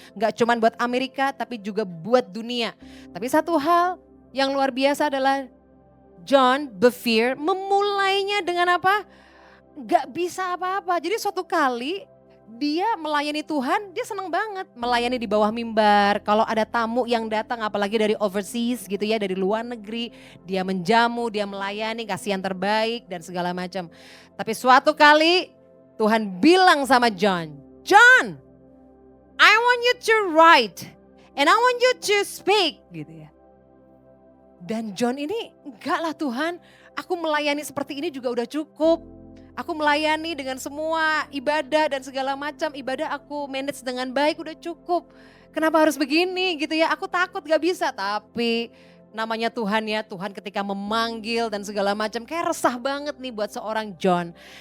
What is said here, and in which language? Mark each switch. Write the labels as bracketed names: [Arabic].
[Indonesian] Enggak cuma buat Amerika tapi juga buat dunia. Tapi satu hal yang luar biasa adalah John Bevere memulainya dengan apa? Gak bisa apa-apa. Jadi suatu kali dia melayani Tuhan, dia senang banget melayani di bawah mimbar. Kalau ada tamu yang datang apalagi dari overseas gitu ya, dari luar negeri, dia menjamu, dia melayani, kasih yang terbaik dan segala macam. Tapi suatu kali Tuhan bilang sama John, John, [English] I want you to write and I want you to speak [Indonesian] gitu ya. Dan John ini, enggak lah Tuhan, aku melayani seperti ini juga udah cukup. Aku melayani dengan semua ibadah dan segala macam ibadah aku manage dengan baik udah cukup. Kenapa harus begini gitu ya, aku takut gak bisa. Tapi namanya Tuhan ya, Tuhan ketika memanggil dan segala macam kayak resah banget nih buat seorang John.